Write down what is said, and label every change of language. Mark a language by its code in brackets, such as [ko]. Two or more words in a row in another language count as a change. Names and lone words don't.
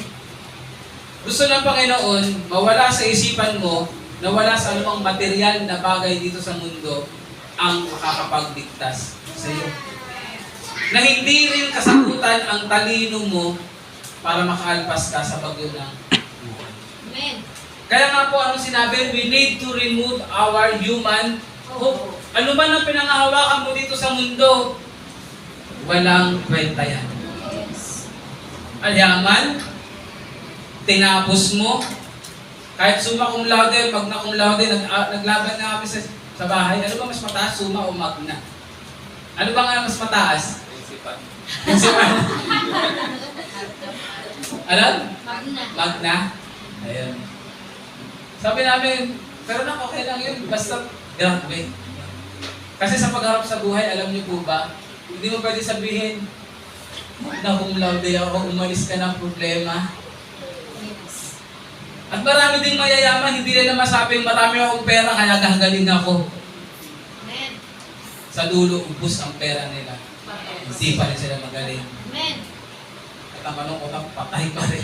[tl] Gusto ng Panginoon, mawala sa isipan mo, na wala sa anumang material na bagay dito sa mundo ang makakapagligtas sa iyo. Na hindi rin kasagutan ang talino mo para makaalpas ka sa bagyo ng buhay. Amen. Kaya nga po, anong sinabi? [en] We need to remove our human hope. [tl] Ano man ang pinangahawakan mo dito sa mundo, walang kwenta yan. Yes. Alyaman, tinapos mo, kahit [la] summa cum laude, magna cum laude, [tl] naglaban na kami sa bahay. Ano ba mas mataas, summa o magna? Ano ba nga mas mataas? Prinsipan. Alam? Magna. Magna? Ayun. Sabi namin, pero na okay lang yun, basta graduate. Kasi sa pagharap sa buhay, alam niyo po ba, hindi mo pwede sabihin, na cum laude ako, umalis ka ng problema. Yes. At marami ding mayayaman, hindi nila masabing marami akong pera, kaya gagaling ako. Amen. Sa dulo, ubus ang pera nila. Hindi pa rin sila magaling. Amen. At ang malungkot, patay pa rin.